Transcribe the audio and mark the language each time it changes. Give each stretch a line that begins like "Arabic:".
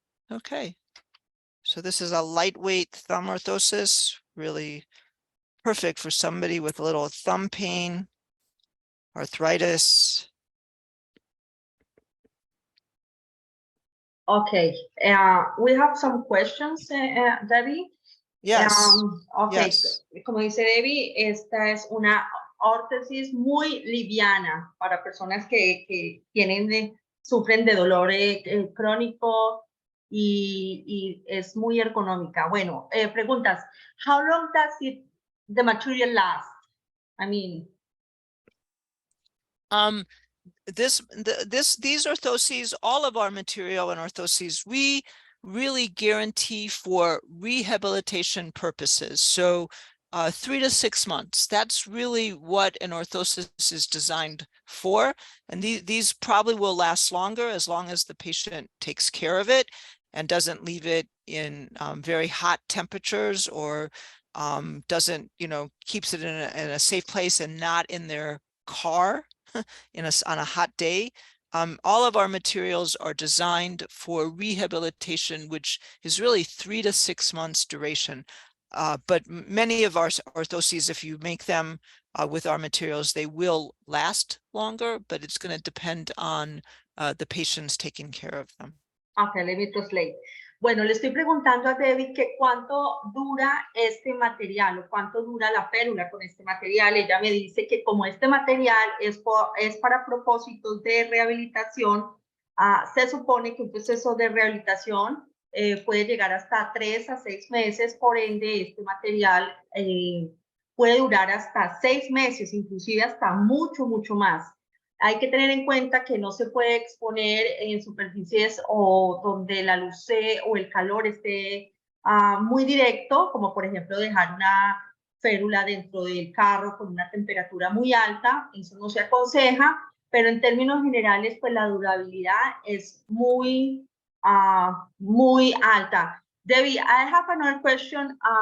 English: Okay, so this is a lightweight thumb orthosis, really perfect for somebody with a little thumb pain, arthritis. Okay, we have some questions, Debbie. Yes. Okay, Yes.
Spanish: Como dice Debbie, esta es una órtesis muy liviana para personas que sufren de dolor crónico y es muy ergonómica. Bueno, preguntas.
English: How long does the material last? I mean, these orthoses, all of our material and orthoses, we really guarantee for rehabilitation purposes. So 3 to 6 months, that's really what an orthosis is designed for. And these probably will last longer as long as the patient takes care of it and doesn't leave it in very hot temperatures, or doesn't, keeps it in a safe place and not in their car on a hot day. All of our materials are designed for rehabilitation, which is really 3 to 6 months duration. But many of our orthoses, if you make them with our materials, they will last longer, but it's going to depend on the patients taking care of them. Okay, let me translate.
Spanish: Bueno, le estoy preguntando a Debbie que cuánto dura este material o cuánto dura la férula con este material. Ella me dice que como este material es para propósitos de rehabilitación, se supone que un proceso de rehabilitación puede llegar hasta 3 a 6 meses, por ende este material puede durar hasta 6 meses, inclusive hasta mucho, mucho más. Hay que tener en cuenta que no se puede exponer en superficies o donde la luz o el calor esté muy directo, como por ejemplo dejar una férula dentro del carro con una temperatura muy alta. Eso no se aconseja, pero en términos generales, pues la durabilidad es muy, muy alta.
English: Debbie, I have another question.